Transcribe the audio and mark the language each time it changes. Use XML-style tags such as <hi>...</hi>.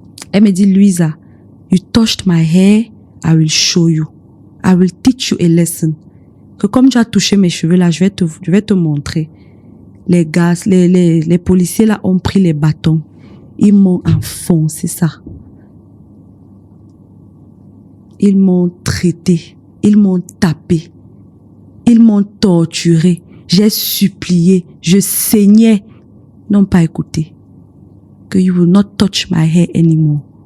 <fr>Elle me dit,</fr> <en>Louisa, you touched my hair, I will show you. I will teach you a lesson.</en> <fr>Que comme tu as touché mes cheveux là, je vais te montrer. Les gars, les policiers là ont pris les bâtons. Ils m'ont enfoncé ça. Ils m'ont traité. Ils m'ont tapé. Ils m'ont torturé. J'ai supplié, je saignais, n'ont pas écouté. Que</fr> <en>you will not touch my hair anymore.</en>